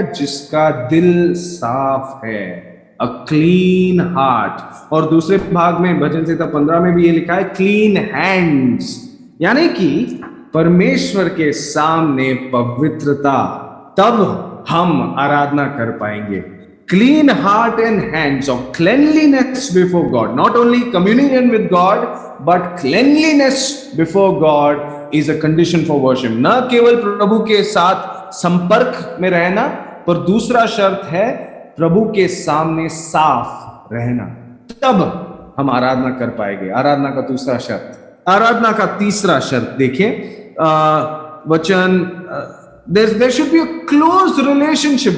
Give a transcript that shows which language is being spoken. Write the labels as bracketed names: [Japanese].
[Hindi] जिसका दिल साफ है, [English] A clean heart. [Hindi] और दूसरे भाग में भजन संहिता 15 में भी ये लिखा है क्लीन हैंड्स, यानी कि परमेश्वर के सामने पवित्रता, तब हम आराधना कर पाएंगे। [English] Clean heart and hands, of cleanliness before God. Not only communion with God, but cleanliness before God is a condition for worship. [Hindi] न केवल प्रभु के साथ संपर्क में रहना, पर दूसरा शर्त है प्रभु के सामने साफ रहना, तब हम आराधना कर पाएंगे। आराधना का दूसरा शर्त। आराधना का तीसरा शर्त देखिए, वचन [English] there should be a close relationship।